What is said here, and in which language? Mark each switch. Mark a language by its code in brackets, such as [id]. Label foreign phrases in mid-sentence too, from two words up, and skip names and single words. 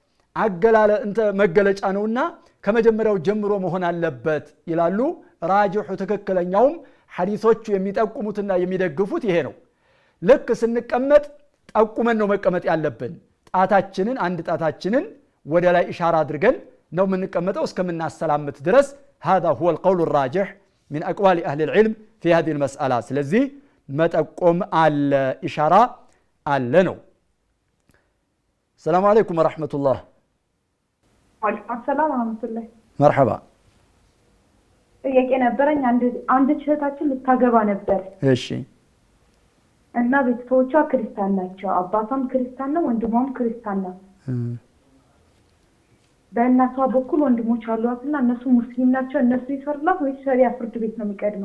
[am] መገለጫ ነውና ከመጀመሪያው ጀምሮ መሆን አለበት ይላሉ። ራጅሑ ትክክለኛውም ሐዲሶቹ የሚጠቁሙትና የሚደግፉት ይሄ ነው። ልክ ስንቀመጥ ጠቁመን ነው መቀመጥ ያለብን። ጣታችንን አንድ ጣታችንን ወደ ላይ ኢሻራ አድርገን ነው የምንቀመጠው እስከምናሰላምት ድረስ። [ar] هذا هو القول الراجح من أقوال أهل العلم في هذه المسألة። [am] ስለዚህ መጠቆም አለ ኢሻራ አለ ነው። [ar] السلام عليكم ورحمة الله. وعليكم سلام ورحمة الله። [am] መርሐባ። ጥያቄ ነበረኝ። አንድ እህታችን ልታገባ ነበር። እሺ። እና ቤተሰቦቿ ክርስቲያን ናቸው። አባቷም ክርስቲያን ነው፣ ወንድሟም ክርስቲያን ነው። በእናቷ በኩል ወንድሞች አሏትና እነሱ ሙስሊም ናቸው። እነሱ ይፈርዱላት ወይስ ሸሪዓ ፍርድ ቤት ነው የሚቀድመው?